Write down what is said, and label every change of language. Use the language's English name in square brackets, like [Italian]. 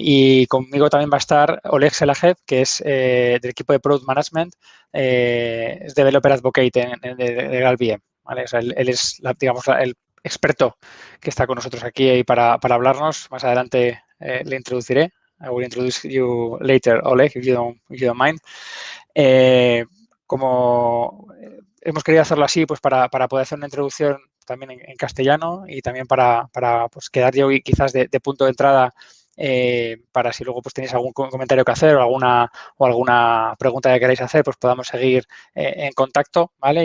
[Spanish] Y conmigo también va a estar Oleg Selajev, que es del equipo de Product Management, es Developer Advocate de GraalVM. ¿Vale? O sea, él es, digamos, el experto que está con nosotros aquí para hablarnos. Más adelante le introduciré. [English] I will introduce you later, Oleg, if you don't mind. [Spanish] Como hemos querido hacerlo así, pues para poder hacer una introducción también en castellano y también para pues, quedar yo quizás de punto de entrada para si luego pues tenéis algún comentario que hacer o alguna pregunta que queráis hacer, pues podamos seguir en contacto, ¿vale?